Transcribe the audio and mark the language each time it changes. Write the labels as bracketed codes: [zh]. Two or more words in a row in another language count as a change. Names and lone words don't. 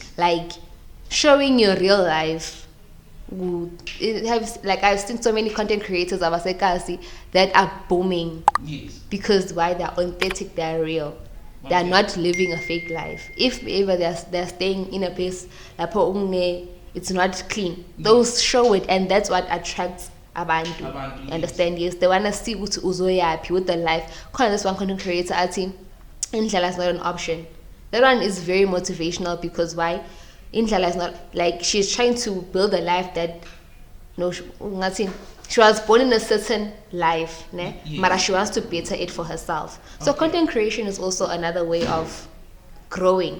[en] Like showing your real life. I've seen so many content creators of Asekasi that are booming Yes. because why they're authentic, they're real. They're Okay. not living a fake life. If ever they're staying in a place like it's not clean, those show it, and that's what attracts abantu. Abantu, yes. Understand? Yes, they wanna see [nd] ukuthi uzoyapi [en] with the life. Kind this one content creator [nd] athi indlela [en] is not an option. That one is very motivational because why? Indlela is not like she's trying to build a life that she was born in a certain life, ne? Yes. But she wants to better it for herself. So Okay. content creation is also another way of growing.